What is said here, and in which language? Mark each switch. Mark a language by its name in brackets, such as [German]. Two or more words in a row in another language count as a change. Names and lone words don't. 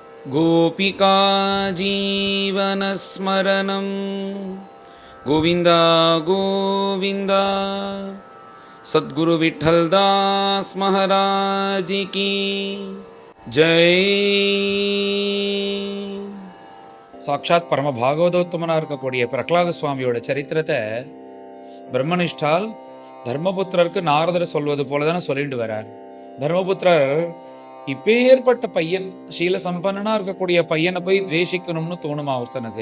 [Sanskrit] गोपिका जीवनस्मरणं गोविन्द गोविन्द। [Hindi] सद्गुरु विठ्ठलदास महाराज की जय। [Tamil] சாட்சாத் பரம பாகவதோத்தமனாக இருக்கக்கூடிய பிரகலாத சுவாமியோட சரித்திரத்தை பிரம்மனிஷ்டால் தர்மபுத்திரருக்கு நாரதர் சொல்வது போல தானே சொல்லிட்டு வரார். தர்மபுத்திரர் இப்பேற்பட்ட பையன், சீல சம்பன்னா இருக்கக்கூடிய பையனை போய் துவேஷிக்கணும்னு தோணுமா ஒருத்தனுக்கு?